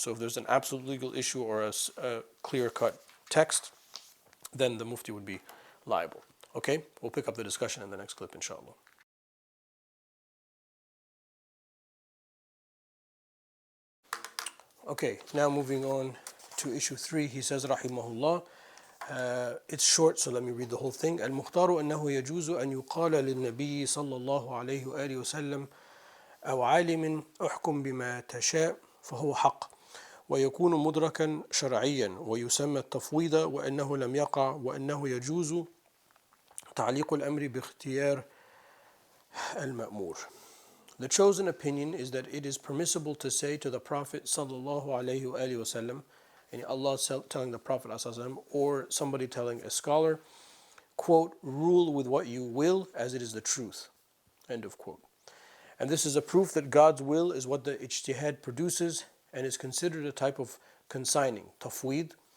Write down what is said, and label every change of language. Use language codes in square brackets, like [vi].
[en] So if there's an absolute legal issue or a clear-cut text, then the mufti would be liable. Okay, we'll pick up the discussion in the next clip, inshallah. Okay, now moving on to issue 3, he says, rahimahullah, it's short, so let me read the whole thing. [ar] المختار أنه يجوز أن يقال للنبي صلى الله عليه وآله وسلم أو عالم احكم بما تشاء فهو حق ويكون مدركا شرعيا ويسمى التفويض وأنه لم يقع وأنه يجوز تعليق الأمر باختيار المأمور. [en] The chosen opinion is that it is permissible to say to the Prophet sallallahu alaihi wasallam, and Allah telling the Prophet sallallahu, or somebody telling a scholar, quote, rule with what you will as it is the truth, end of quote. And this is a proof that God's will is what the ijtihad produces and is considered a type of consigning, tafweed.